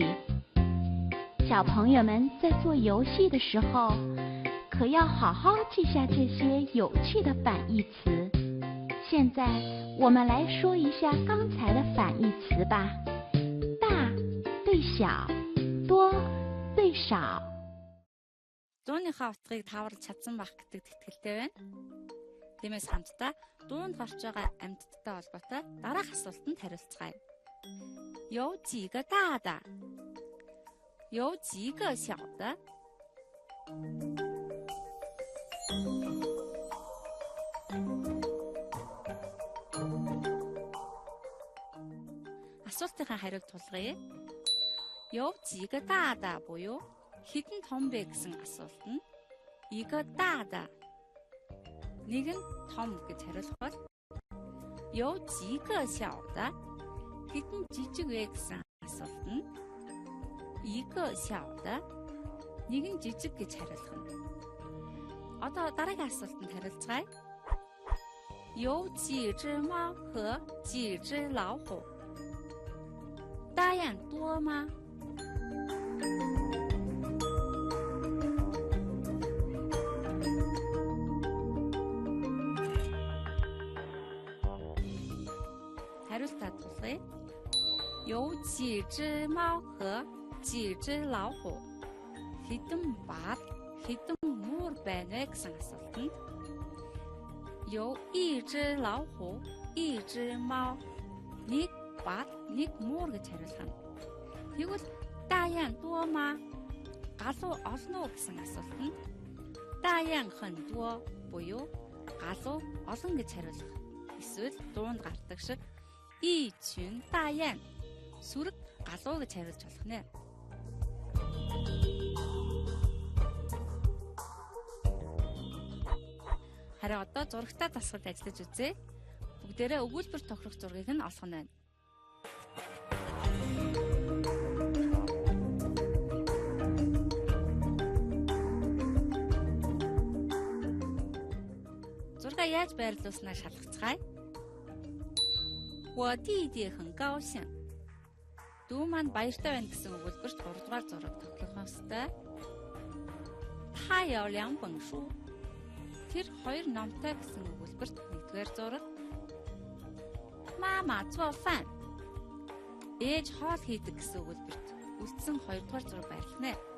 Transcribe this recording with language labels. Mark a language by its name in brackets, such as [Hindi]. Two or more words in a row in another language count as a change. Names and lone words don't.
[Chinese] 小朋友们在做游戏的时候，可要好好记下这些有趣的反义词。现在我们来说一下刚才的反义词吧。大对小，多对少。 [Mongolian] Дууныхаа утгыг тааварлаж чадсан байх гэдэгт итгэлтэй байна. Тиймээс хамтдаа дуунд гарч байгаа амьтдтай холбоотой дараах асуултанд хариулцгаая. [Chinese] 有几个大的？有几个小的？ [Mongolian] Асуултынхаа хариуг тулгая. [Chinese] 有几个大的 [Mongolian] буюу хэдэн том бэ гэсэн асуулт нь [Chinese] 一个大的 [Mongolian] нэг нь том гэж хариулах бол [Chinese] 有几个小的 [Mongolian] хэдэн жижиг вэ гэсэн асуулт нь [Chinese] 一个小的 [Mongolian] нэг нь жижиг гэж хариулах нь. Одоо дараагийн асуултанд хариулцгаая. [Chinese] 有几只猫和几只老虎？大雁多吗？ [Mongolian] хариултаа тулгая. [Chinese] 有几只猫和几只老虎？ [Mongolian] хэдэн баг, хэдэн муур байна вэ гэсэн асуулт нь [Chinese] 有一只老虎, 一只猫, [Mongolian] нэг баг, нэг муур гэж хариулах нь. Тэгвэл [Chinese] 大雁多吗? [Mongolian] галуу олон уу гэсэн асуулт нь [Chinese] 大雁很多 [Mongolian] буюу галуу олон гэж хариулах. Эсвэл дуунд гардаг шиг [Chinese] 一群大雁 [Mongolian] сүрэг галуу гэж хариулж болох нэ. Харин одоо зурагтаа дасгал ажиллаж үзье. Бүгдээрээ өгүүлбэр тохирох зургийг нь олох нь байна. Зургаа яаж байрлуулснаа шалгацгаая. [Chinese] 我弟弟很高兴. [Mongolian] Дүү маань баяртай байна гэсэн өгүүлбэрт 3 дугаар зураг тоглох ёстой. [Chinese] 他有2本书. [Mongolian] Тэр 2 номтой гэсэн өгүүлбэрт 1-р зураг. [Chinese] 妈妈做饭. [Mongolian] Ээж хоол хийдэг гэсэн өгүүлбэрт үлдсэн 2-р зураг байрлана.